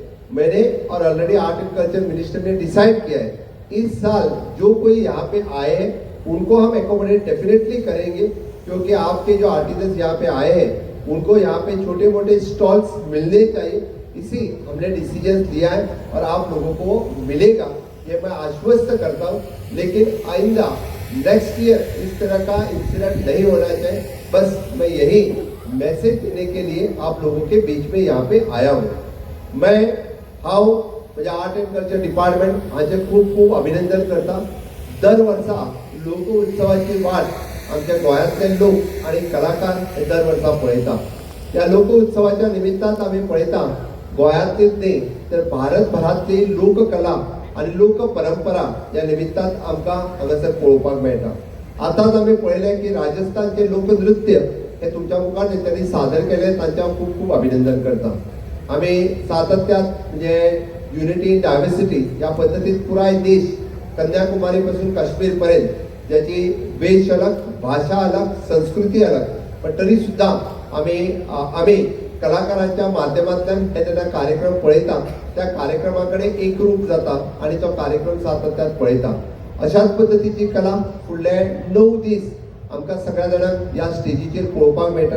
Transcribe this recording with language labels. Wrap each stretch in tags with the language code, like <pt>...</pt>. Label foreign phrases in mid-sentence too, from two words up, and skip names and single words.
<hi>मैंने और</hi> <en>already art and culture minister</en> <hi>ने डिसाइड किया है, इस साल जो कोई यहाँ पे आए हैं उनको हम</hi> <en>accommodate definitely</en> <hi>करेंगे, क्योंकि आपके जो आर्टिजन्स यहाँ पे आए हैं उनको यहाँ पे छोटे मोटे स्टॉल्स मिलने चाहिए, इसी हमने डिसीजन लिया है और आप लोगों को मिलेगा, ये मैं आश्वस्त करता हूँ। लेकिन आइंदा</hi> <en>next year</en> <hi>इस तरह का इंसिडेंट नहीं होना चाहिए, बस मैं यही मैसेज देने के लिए आप लोगों के बीच में यहाँ पे आया हूँ।</hi> <kok>मैं म्हणजे</kok> <en>art and culture department</en> <kok>हाचे खूप खूप अभिनंदन करता। दर वर्षा लोक उत्सवाची वाट आमच्या गोंयांतले लोक आणि कलाकार हे दर वर्षा पळयता। या लोक उत्सवाच्या निमित्तान आम्ही पळयता गोंयांतलीच न्ही तर भारतभरातली लोककला आणि लोक परंपरा या निमित्तान आमकां हांगासर पळोवपाक मेळटा। आतांच आमी पळयलें की राजस्थानचे लोकनृत्य हे तुमच्या मुखार त्यांनी सादर केले, तांचे हांव खूप खूप अभिनंदन करता। आम्ही सातत्यात म्हणजे</kok> <en>unity in diversity</en> <kok>या पद्धतीत पुराय देश कन्याकुमारी पासून काश्मीर पर्यंत ज्याची वेश अलग, भाषा अलग, संस्कृती अलग, पण तरी सुद्धा आम्ही कलाकारांच्या माध्यमातून हे कार्यक्रम पळयता, त्या कार्यक्रमाकडे एकरूप जाता आणि तो कार्यक्रम सातत्यात पळयता। अशाच पद्धतीची कला फुडले 9 दीस आमकां सगळ्या जाणांक या स्टेजीचेर पळोवपाक मेळटले।</kok>